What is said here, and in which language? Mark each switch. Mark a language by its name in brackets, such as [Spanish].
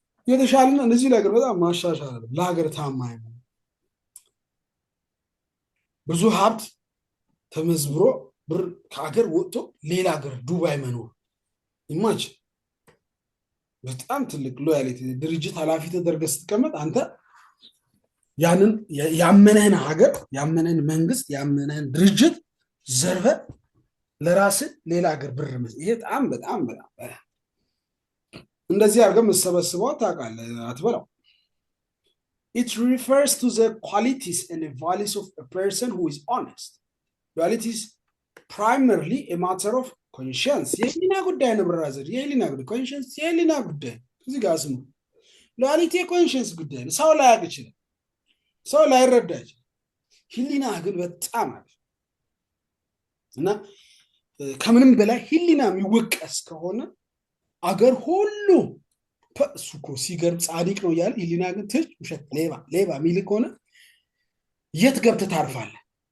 [Amharic] የተሻለና እነዚህ ነገር በጣም ማሻሻል አለ። ለሀገር ታማኝ ነው። ብዙ ሀብት ተመዝብሮ ብር ከሀገር ወጥቶ ሌላ ሀገር ዱባይ መኖር ይማች በጣም ትልቅ ሎያሊቲ። ድርጅት ኃላፊ ተደርገህ ስትቀመጥ አንተ ያንን ያመነህን ሀገር ያመነህን መንግስት ያመነህን ድርጅት ዘርፈ ለራስህ ሌላ ሀገር ብር ይሄ በጣም በጣም በጣም እንደዚህ አድርገህ የምትሰበስበው ታውቃለህ አትበላው። [English] It refers to the qualities and the values of a person who is honest. Loyalty is primarily a matter of conscience. [Amharic] የህሊና ጉዳይ ነው ብራዘር፣ የህሊና ጉዳይ ኮንሽንስ፣ የህሊና ጉዳይ እዚህ ጋር ስሙ። ሎያሊቲ የኮንሽንስ ጉዳይ ነው። ሰው ላያውቅ ይችላል፣ ሰው ላይረዳ ይችላል። ህሊና ግን በጣም አለ እና ከምንም በላይ ህሊና የሚወቀስ ከሆነ አገር ሁሉ እሱ እኮ ሲገርም ጻድቅ ነው እያለ ህሊና ግን ትች ውሸት ሌባ ሌባ የሚል ከሆነ የት ገብተህ ታርፋለህ?